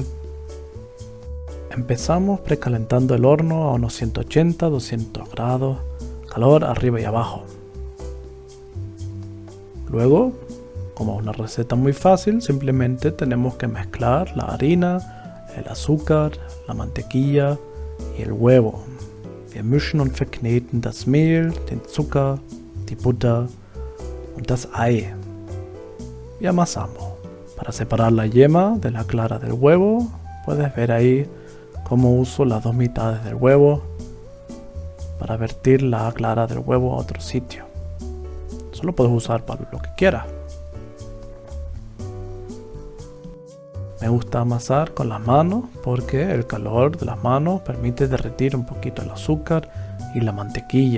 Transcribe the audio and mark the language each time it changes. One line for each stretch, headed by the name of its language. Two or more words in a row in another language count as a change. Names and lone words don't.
Spanish: Empezamos precalentando el horno a unos 180-200 grados, calor arriba y abajo. Luego, como es una receta muy fácil, simplemente tenemos que mezclar la harina, el azúcar, la mantequilla y el huevo.
German: Wir mischen und verkneten das Mehl, den Zucker, die Butter und das Ei.
Spanish: Y amasamos. Para separar la yema de la clara del huevo, puedes ver ahí cómo uso las dos mitades del huevo para vertir la clara del huevo a otro sitio. Eso lo puedes usar para lo que quieras. Me gusta amasar con las manos porque el calor de las manos permite derretir un poquito el azúcar y la mantequilla.